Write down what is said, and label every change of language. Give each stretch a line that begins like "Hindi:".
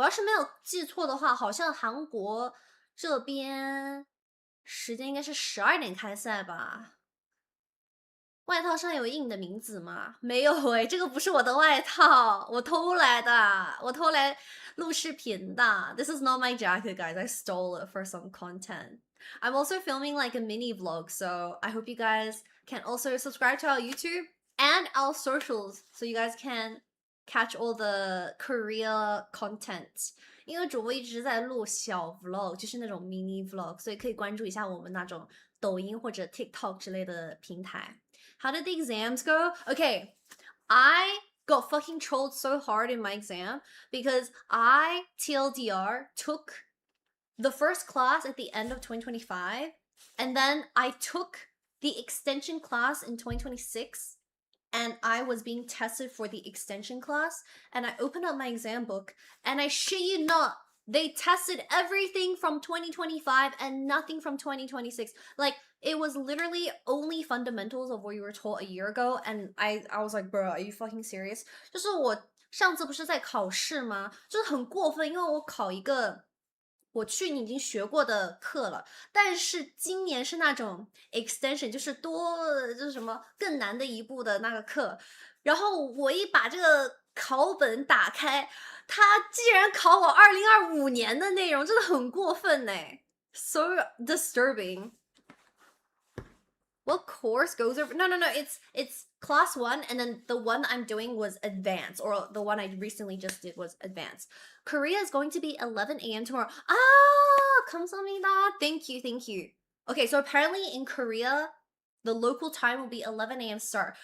Chinese: 我要是没有记错的话，好像韩国这边时间应该是12点开赛吧。外套上有印你的名字吗？没有诶，这个不是我的外套，我偷来的，我偷来录视频的。
English: This is not my jacket, guys. I stole it for some content. I'm also filming like a mini vlog, so I hope you guys can also subscribe to our YouTube and our socials so you guys can catch all the Korea content.
Chinese: 因为主播一直在录小 vlog，就是那种 mini vlog，所以可以关注一下我们那种抖音或者 TikTok 之类的平台。
English: How did the exams go? Okay, I got fucking trolled so hard in my exam because I, TLDR, took the first class at the end of 2025, and then I took the extension class in 2026, and I was being tested for the extension class, and I opened up my exam book, and I shit you not, they tested everything from 2025 and nothing from 2026. Like, it was literally only fundamentals of what you were taught a year ago, and I was like, bro, are you fucking serious?
Chinese: 就是我上次不是在考试吗？就是很过分，因为我考一个我去年已经学过的课了，但是今年是那种 extension，就是什么更难的一步的那个课，然后我一把这个考本打开，他竟然考我2025年的内容，真的很过分欸 ，
English: so disturbing. What course goes over? No, it's class 1, and then the one I'm doing was advanced, or the one I recently just did was advanced. Korea is going to be 11 a.m. tomorrow.
Korean: 감사합니다.
English: Thank you. Okay, so apparently in Korea, the local time will be 11 a.m. start.